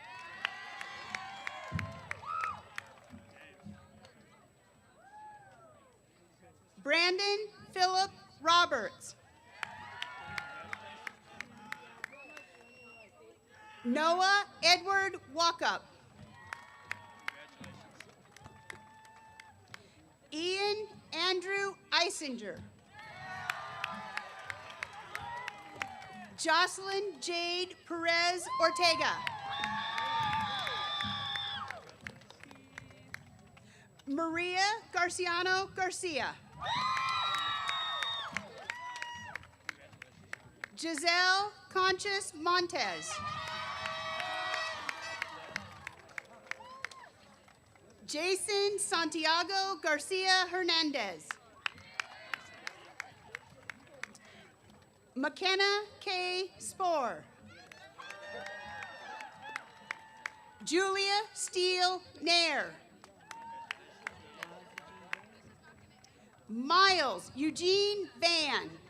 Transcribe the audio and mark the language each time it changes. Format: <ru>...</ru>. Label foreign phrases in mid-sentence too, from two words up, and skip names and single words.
<en>Brandon Philip Roberts. Noah Edward Walkup. Ian Andrew Eisinger. Jocelyn Jade Perez Ortega. Maria Garciano Garcia. Giselle Conchas Montez. Jason Santiago Garcia Hernandez. McKenna K. Spore. Julia Steele Nair. Miles Eugene Van.</en>